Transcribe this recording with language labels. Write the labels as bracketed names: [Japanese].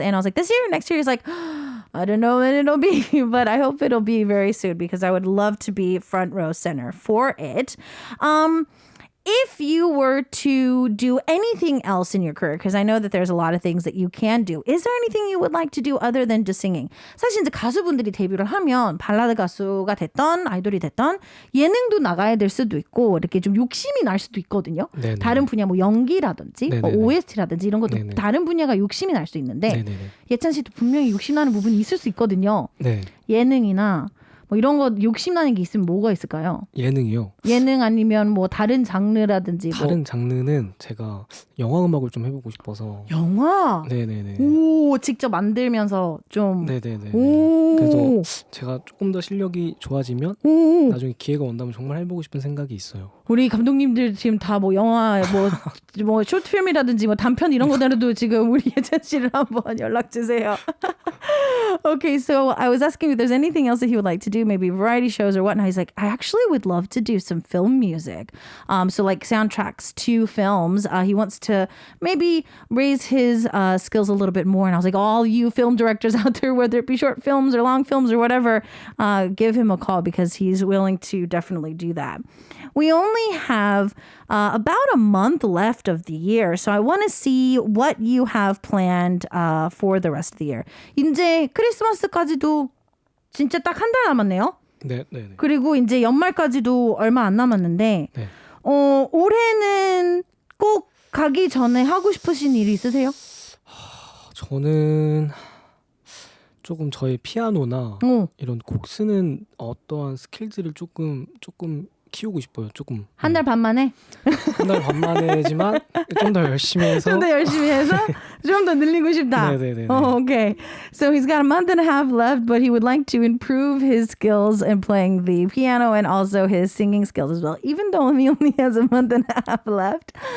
[English] And I was like, this year, next year, he's like, I don't know when it'll be, but I hope it'll be very soon because I would love to be front row center for it. If you were to do anything else in your career, because I know that there's a lot of things that you can do, is there anything you would like to do other than just singing? [Korean] 사실 이제 가수분들이 데뷔를 하면 발라드 가수가 됐던 아이돌이 됐던 예능도 나가야 될 수도 있고 이렇게 좀 욕심이 날 수도 있거든요. 네네. 다른 분야 뭐 연기라든지 뭐 네네네. OST라든지 이런 것도 네네. 다른 분야가 욕심이 날 수 있는데 네네네. 예찬 씨도 분명히 욕심 나는 부분이 있을 수 있거든요. 네. 예능이나 뭐 이런 거 욕심 나는 게 있으면 뭐가 있을까요? 예능이요. 예능 아니면 뭐 다른 장르라든지 다른 뭐 장르는 제가 영화 음악을 좀 해보고 싶어서. 영화? 네네네. 오, 직접 만들면서 좀 네네네. 오. 그래서 제가 조금 더 실력이 좋아지면 오. 나중에 기회가 온다면 정말 해보고 싶은 생각이 있어요. 우리 감독님들 지금 다 뭐 영화 뭐 쇼트필m이라든지 뭐 단편 이런 거대로도 지금 우리 예찬 씨를 한번 연락 주세요. [English] Okay, so I was asking if there's anything else that he would like to do, maybe variety shows or whatnot. He's like, I actually would love to do some film music. So like soundtracks to films. He wants to maybe raise his skills a little bit more. And I was like, all you film directors out there, whether it be short films or long films or whatever, give him a call because he's willing to definitely do that. We only have about a month left of the year. So I want to see what you have planned for the rest of the year. [Korean] 이제 크리스마스까지도 진짜 딱 한 달 남았네요. 네네네. 그리고 이제 연말까지도 얼마 안 남았는데 네. 올해는 꼭 가기 전에 하고 싶으신 일이 있으세요? 저는 조금 저의 피아노나 어. 이런 곡 쓰는 어떠한 스킬들을 조금 키우고 싶어요. 조금 한 달 반 만에? 한 달 반 만에지만 좀 더 열심히 해서 좀 더 열심히 해서 좀 더 늘리고 싶다. 네네네. [English] Oh, okay. So he's got a month and a half left, but he would like to improve his skills in playing the piano and also his singing skills as well, even though he only has a month and a half left.